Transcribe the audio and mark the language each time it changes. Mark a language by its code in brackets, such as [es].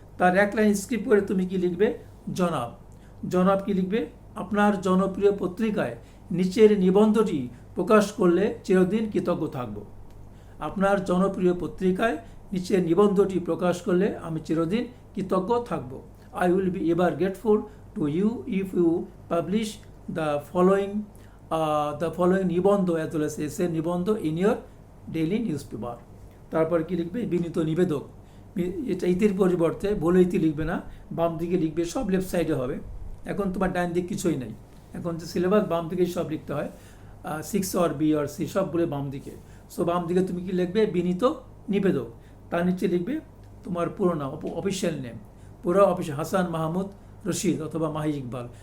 [bn] তার এক line skip করে তুমি কি লিখবে? জনাব কি লিখবে? আপনার জনপ্রিয় পত্রিকায় নিচের নিবন্ধটি প্রকাশ করলে চিরদিন কৃতজ্ঞ থাকব। আপনার জনপ্রিয় পত্রিকায় নিচের নিবন্ধটি প্রকাশ করলে আমি চিরদিন কৃতজ্ঞ থাকব। [en] I will be ever grateful to you if you publish the following নিবন্ধ as well as essay নিবন্ধ in your daily newspaper. [bn] তারপর কি লিখবে? বিনীত নিবেদক। এটা ইতির পরিবর্তে বলে ইতি লিখবে না, বাম দিকে লিখবে, সব লেফট সাইডে হবে। এখন তোমার ডান দিক কিছুই নেই, এখন যে সিলেবাস বাম দিকে সব লিখতে হয়, 6 অর বি অর সি সবগুলো বাম দিকে। সো বাম দিকে তুমি কি লিখবে? বিনীত নিবেদক। তার নিচে লিখবে তোমার পুরো নাম, অফিসিয়াল নেম, পুরো অফিস হাসান মাহমুদ রশিদ অথবা মাহি ইকবাল।